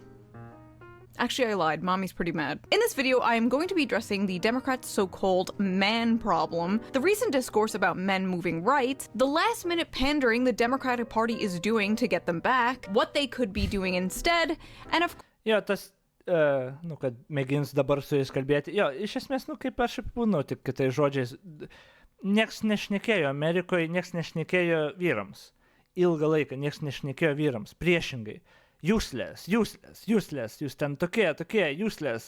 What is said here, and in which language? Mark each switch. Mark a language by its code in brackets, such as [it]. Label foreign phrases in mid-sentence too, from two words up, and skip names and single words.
[en] Actually, I lied. Mommy's pretty mad. In this video, I am going to be addressing the Democrats' so-called man problem, the recent discourse about men moving right, the last-minute pandering the Democratic Party is doing to get them back, what they could be doing instead, and of [lt] Jo, tas, kad mėgins dabar su jais kalbėti. Jo, iš esmės, kaip aš apibūdinau, tik kitais žodžiais, nieks nešnekėjo Amerikoje, nieks nešnekėjo vyrams. Ilgą laiką nieks nešnekėjo vyrams. Priešingai. Useless, jūs ten tokie, useless.